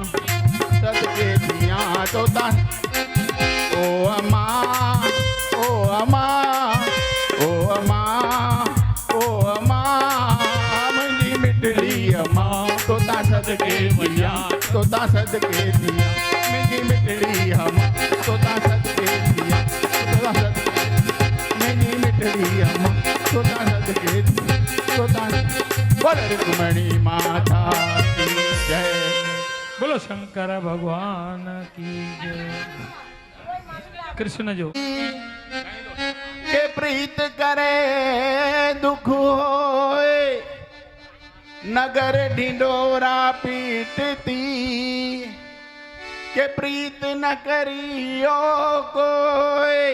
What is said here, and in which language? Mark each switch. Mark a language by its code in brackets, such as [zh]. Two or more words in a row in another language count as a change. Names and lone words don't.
[sd] सदके थिया तोता ओ अम्मा ओ अम्मा ओ अम्मा ओ अम्मा मुंहिंजी मिठड़ी अम्मा तोता सदके थिया तोता सदके थिया मुंहिंजी मिठड़ी अम्मा तोता सदके थिया तोता सदके मुंहिंजी मिठड़ी अम्मा तोता सदके थिया तोता [hi] बोल रुक्मणी माता की जय बोलो शंकर भगवान की जय कृष्ण जो के प्रीत करे दुख होए नगर ढिंडोरा पीटती के प्रीत न करियो कोई